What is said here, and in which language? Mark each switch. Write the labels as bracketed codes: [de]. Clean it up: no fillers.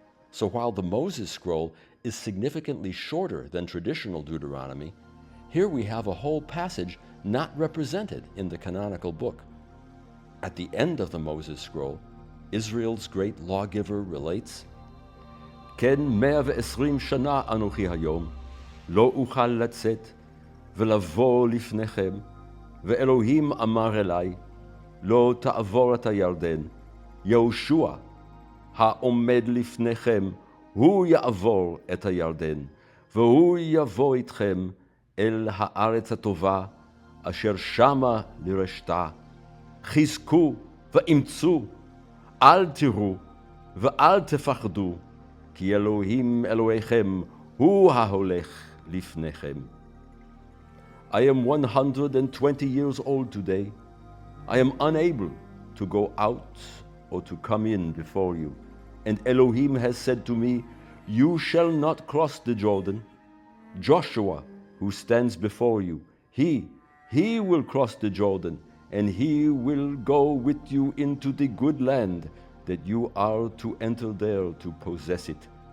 [en] So while the Moses scroll is significantly shorter than traditional Deuteronomy, here we have a whole passage not represented in the canonical book. At the end of the Moses scroll, Israel's great lawgiver relates, [he] כן 120 שנה אנוכי היום, לא אוכל לצאת ולבוא לפניכם, ואלוהים אמר אליי, לא תעבור את הירדן, יהושע, העומד לפניכם, הוא יעבור את הירדן, והוא יבוא איתכם אל הארץ הטובה, אשר שמה לרשתה. חזקו ואמצו, אל תראו ואל תפחדו, כי אלוהים אלוהיכם הוא ההולך לפניכם. [en] I am 120 years old today. I am unable to go out or to come in before you. And Elohim has said to me, you shall not cross the Jordan. Joshua, who stands before you, he will cross the Jordan, and he will go with you into the good land that you are to enter there to possess it.